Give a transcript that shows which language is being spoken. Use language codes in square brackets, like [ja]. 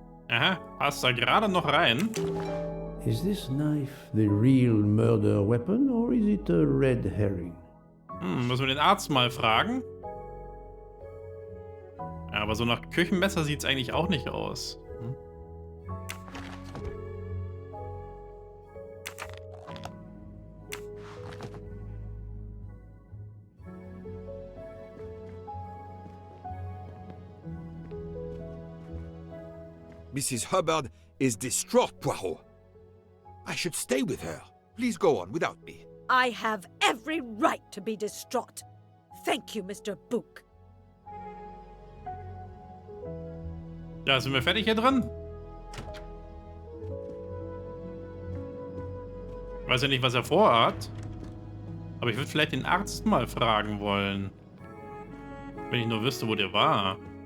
[de] Aha, passt da gerade noch rein. [en] Is this knife the real murder weapon, or is it a red herring? [de] Müssen wir den Arzt mal fragen. Ja, aber so nach Küchenmesser sieht es eigentlich auch nicht aus. [en] Mrs. Hubbard is distraught, Poirot. I should stay with her. Please go on without me. I have every right to be distraught. Thank you, Mr. Book. [de] Ja, sind wir fertig hier dran? Ich weiß ja nicht, was er vorhat. Aber ich würde vielleicht den Arzt mal fragen wollen. Wenn ich nur wüsste, wo der war.